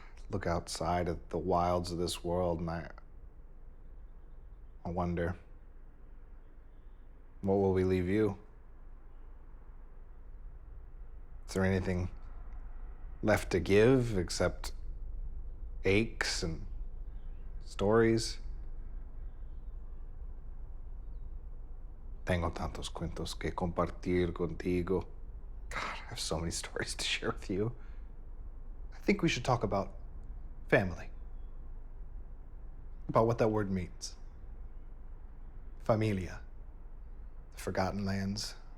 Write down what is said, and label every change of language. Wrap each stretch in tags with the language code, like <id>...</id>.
<en>Look outside at the wilds of this world and I wonder, what will we leave you? Is there anything left to give except aches and stories?</en> <es>Tengo tantos cuentos que compartir contigo.</es> <en>God, I have so many stories to share with you. I think we should talk about family. About what that word means. Familia. The forgotten lands.</en>